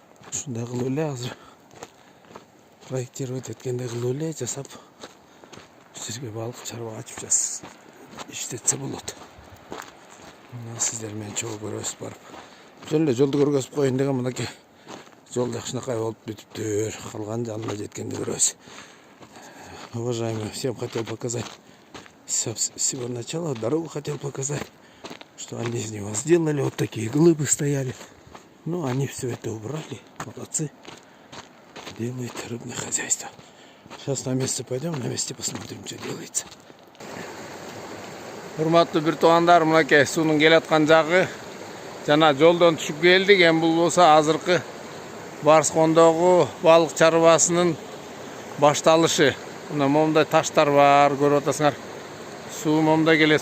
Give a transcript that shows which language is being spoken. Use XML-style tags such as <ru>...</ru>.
<ky>Ушундай кылып эле азыр проектировать эткендей кылып эле жасап, жерге балык чарба ачып иштетсе болот. Мына сиздер менен чогуу көрөсүз барып. Жөн эле жолду көргөзүп коеюн деген, мынакей жол жакшынакай болуп бүтүптүр. Калган жанына жеткенде көрөсүз.</ky> <ru>Уважаемые, всем хотел показать. С всего начала дорогу хотел показать, что они из него сделали. Вот такие глыбы стояли. Ну, они все это убрали. Молодцы. Делают рыбное хозяйство. Сейчас на месте пойдем, на месте посмотрим, что делается.</ru> <ky>Урматтуу бир туугандар, мынакей суунун келаткан жагы. Жана жолдон түшүп келдик. Эми бул болсо азыркы Барсqondогу балык чарбасынын башталышы. Мына момундай таштар бар, көрүп атасыңар. Суу момда келет.</ky>